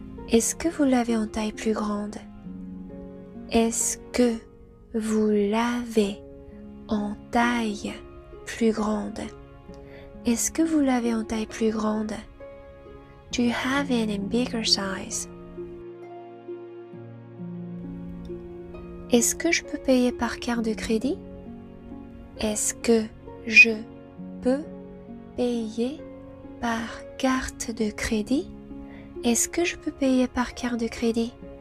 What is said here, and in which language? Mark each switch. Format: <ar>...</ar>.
<fr>Est-ce que vous l'avez en taille plus grande? Est-ce que vous l'avez en taille plus grande? Est-ce que vous l'avez en taille plus grande?</fr> <en>Do you have it in bigger size?</en> <fr>Est-ce que je peux payer par carte de crédit? Est-ce que je peux payer par carte de crédit? Est-ce que je peux payer par carte de crédit?</fr>